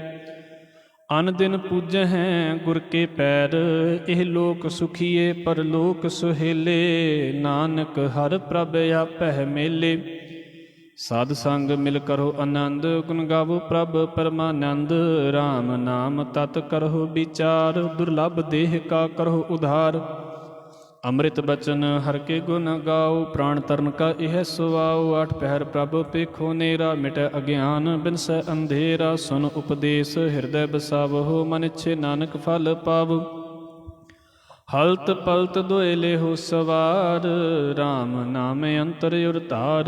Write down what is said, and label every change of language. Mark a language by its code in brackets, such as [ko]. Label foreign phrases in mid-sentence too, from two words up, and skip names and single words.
[pa] अन दिन पूजहें गुर के पैर, एह लोक सुखीए परलोक सुहेले। नानक हर प्रभ आपै मेले। साध संग मिल करो आनंद, गुण गावो प्रभ परमानंद। राम नाम तत करहो विचार, दुर्लभ देह का करहो उधार। ਅੰਮ੍ਰਿਤ ਬਚਨ ਹਰ ਕੇ ਗੁਣ ਗਾਓ, ਪ੍ਰਾਣ ਤਰਨ ਕਾ ਇਹ ਸੁਆਓ। ਆਠ ਪਹਿਰ ਪ੍ਰਭ ਪੇਖੋ ਨੇਰਾ, ਮਿਟੈ ਅਗਿਆਨ ਬਿਨਸੈ ਅੰਧੇਰਾ। ਸੁਨ ਉਪਦੇਸ਼ ਹਿਰਦੈ ਬਸਾਵਹੁ, ਮਨ ਇੱਛੇ ਨਾਨਕ ਫਲ ਪਾਵ। ਹਲਤ ਪਲਤ ਦੋਇ ਲੇਹੁ ਸਵਾਰ, ਰਾਮ ਨਾਮ ਅੰਤਰ ਉਰ ਧਾਰ।